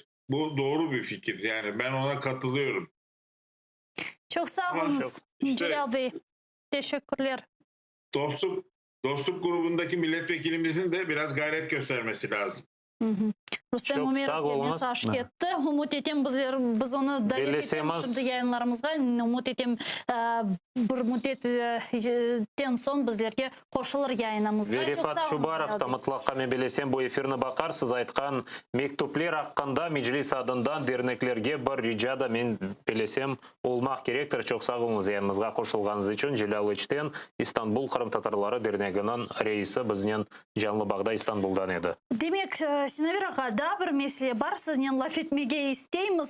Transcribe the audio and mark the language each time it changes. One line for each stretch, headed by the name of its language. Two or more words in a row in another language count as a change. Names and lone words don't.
Turkish: Bu doğru bir fikir. Yani ben ona katılıyorum. Çok sağ olun Celal Bey. Teşekkürler. Dostluk grubundaki milletvekilimizin de biraz gayret göstermesi lazım.
Crimean Tatar: Rustem Umerov mesaj ketdi. Umut etem biz onu şimdi yayınlarımızga umut etem bir müddetten son bizlerge qoşulur yayınımızga. Verifat Şubarov da mutlaka men bilesem bu efirini bakar. Siz aytkan mektuplar hakkında meclis adından derneklerge bir rica da men bilesem olmak gerektir. Çok sağ olunuz yayınımızga qoşulganınız için. Celal İçten İstanbul Kırım Tatarları Derneginin reisi bizden canlı bağda İstanbul'dan edi. Demek Sinavir ağa da bir mesele var. Sizden laf etmege isteyimiz.